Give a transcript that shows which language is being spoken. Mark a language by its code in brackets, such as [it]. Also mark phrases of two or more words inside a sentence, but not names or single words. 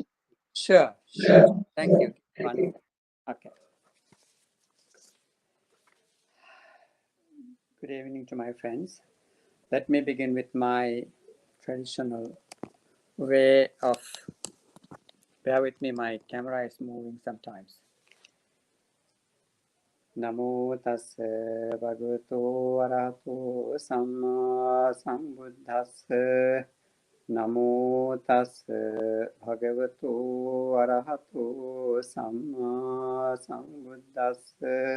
[en] Sure. Thank you, Bhante. Okay. Good evening to my friends. Let me begin with my traditional way of, bear with me, my camera is moving sometimes. [pi] Namo tassa bhagavato arahato samma sambuddhassa. Namo tassa bhagavato arahato samma sambuddhassa.